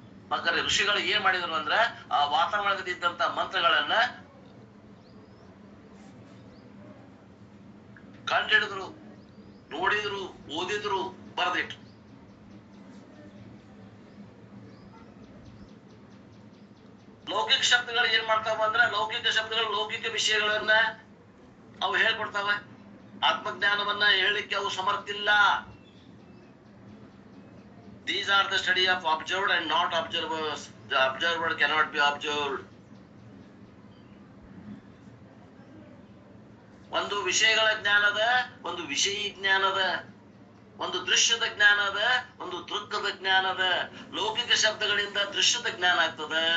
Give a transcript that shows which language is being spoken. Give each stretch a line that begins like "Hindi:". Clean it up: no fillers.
Kannada: ಮಕ್ಕಳ ಋಷಿಗಳು ಏನ್ ಮಾಡಿದ್ರು ಅಂದ್ರ ಆ ವಾತಾವರಣದಲ್ಲಿ ಇದ್ದಂತ ಮಂತ್ರಗಳನ್ನ ಕಂಡಿಡಿದ್ರು, ನೋಡಿದ್ರು, ಓದಿದ್ರು, ಬರೆದಿಟ್ರು. ಲೌಕಿಕ ಶಬ್ದಗಳು ಏನ್ ಮಾಡ್ತಾವ ಅಂದ್ರ ಲೌಕಿಕ ಶಬ್ದಗಳು ಲೌಕಿಕ ವಿಷಯಗಳನ್ನ ಅವು ಹೇಳ್ಕೊಡ್ತಾವ. ಆತ್ಮಜ್ಞಾನವನ್ನ ಹೇಳಲಿಕ್ಕೆ ಅವು ಸಮರ್ಥಿಲ್ಲ.
English: These are the study of observed and not observers. The observer cannot be observed.
Kannada: ಒಂದು ವಿಷಯಗಳ ಜ್ಞಾನದ, ಒಂದು ವಿಷಯ ಜ್ಞಾನದ, ಒಂದು ದೃಶ್ಯದ ಜ್ಞಾನದ, ಒಂದು ದೃಕ್ಕದ ಜ್ಞಾನದ. ಲೌಕಿಕ ಶಬ್ದಗಳಿಂದ ದೃಶ್ಯದ ಜ್ಞಾನ ಆಗ್ತದ.